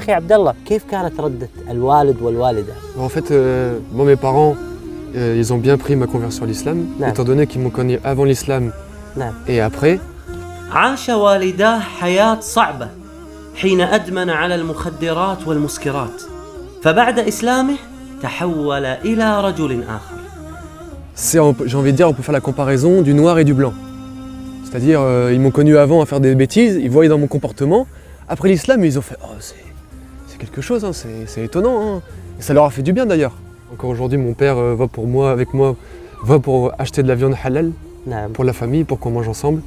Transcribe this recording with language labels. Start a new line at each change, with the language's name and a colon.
Arabic: أخي عبد الله، كيف كانت ردة الوالد والوالدة؟
French: En fait, moi, mes parents, ils ont bien pris ma conversion à l'islam, étant donné qu'ils m'ont connu avant l'islam et après.
Arabic: عاش والداه حياة صعبة حين أدمن على المخدرات والمسكرات، فبعد إسلامه تحول إلى رجل آخر.
French: J'ai envie de dire, on peut faire la comparaison du noir et du blanc. C'est-à-dire, ils m'ont connu avant à faire des bêtises, ils voyaient dans mon comportement. Après l'islam, ils ont fait « Oh, c'est quelque chose, hein, c'est étonnant. Hein. » Et ça leur a fait du bien d'ailleurs. Encore aujourd'hui, mon père va pour acheter de la viande halal pour la famille, pour qu'on mange ensemble.